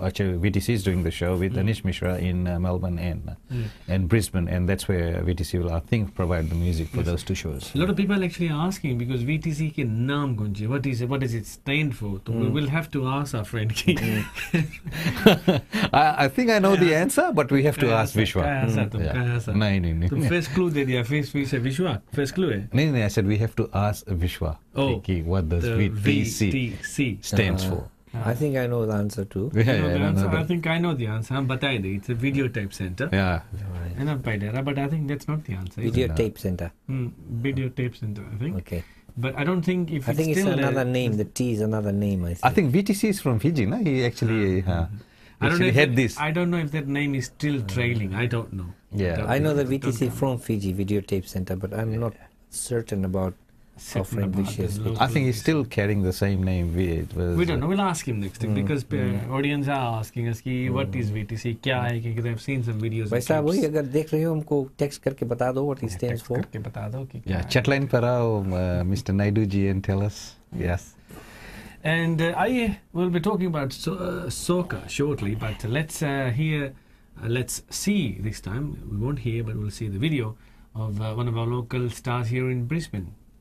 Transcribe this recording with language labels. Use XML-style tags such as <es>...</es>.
<en>Actually, VTC is doing the show with Anish Mishra in Melbourne and Brisbane, and that's where VTC will, I think, provide the music for those two shows. A lot of people actually asking because VTC</en> <hi>ke naam kaun hai?</hi> <en>What does it stand for? So we will have to ask our friend. I think I know the answer, but we have to ask Vishwa.</en> <hi>नहीं तुम first clue दे दिया first से विश्वा first clue है.</hi> <en>नहीं, I said we have to ask Vishwa. Oh, what does the VTC stands for? I think I know the answer too. You know the answer? I think I know the answer.</en> <hi>हम बताए दे.</hi> <en>It's a videotape center. Yeah. And I'm Paidera, but I think that's not the answer. Videotape center. Videotape center, I think. Okay. But I don't think if I think it's still another name. The T is another name, I think. I think VTC is from Fiji, no? He actually had this. I don't know if that name is still trailing. I don't know. Yeah. I know the VTC from Fiji, Videotape Center, but I'm not certain about our friend Vish's. I think he's still carrying the same name. We don't know. We'll ask him next time because audience are asking us कि what is VTC,</en> <hi>क्या है कि</hi> <en>I've seen some videos.</en> <hi>भाई साहब वही अगर देख रहे हो हमको text करके बता दो</hi> <en>what it stands for.</en> <hi>करके बता दो कि</hi> <en>Yeah, chat line</en> <hi>पर आओ,</hi> <en>Mr. Naidu ji, and tell us. Yes. And I will be talking about soccer shortly, but let's see this time. We won't hear, but we'll see the video of one of our local stars here in Brisbane.</en>